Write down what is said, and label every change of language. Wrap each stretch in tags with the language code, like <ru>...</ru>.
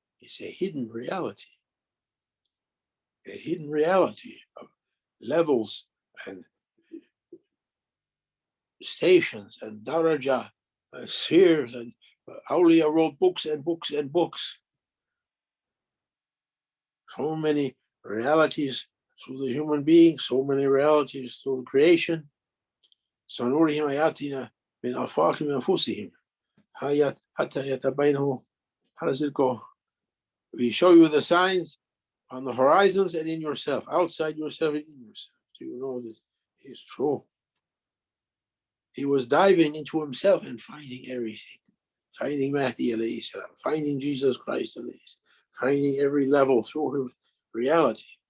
<en>It's a hidden reality. A hidden reality of levels and stations and daraja, spheres, and Awliya wrote books and books and books. So many realities through the human being, so many realities through the creation.</en> <ar>سنريهم آياتنا من آفاق أنفسهم حتى يتبينه.</ar> <en>How does it go? We show you the signs on the horizons and in yourself, outside yourself and in yourself. So you know this is true. He was diving into himself and finding everything. Finding Mahdi alayhi salam, finding Jesus Christ alayhi salam, finding every level through his reality.</en>